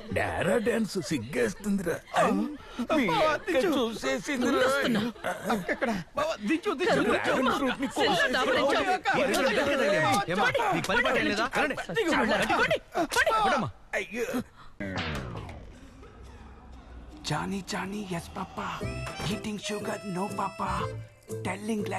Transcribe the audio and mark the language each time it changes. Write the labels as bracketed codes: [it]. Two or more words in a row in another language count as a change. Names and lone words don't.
[te] డారా డాన్స్ సిగ్గేస్తుందిరా. మీ అక్క చూసేసిందిరా. ఎక్కడ బావా, దించు దించు [en] dragon fruit ని [te] ఏమ్మా, నీకు పని పాట ఏం లేదా? కొట్టమ్మా. అయ్యో, [en] Johnny, yes, Papa. Eating sugar, no, Papa. Telling lies.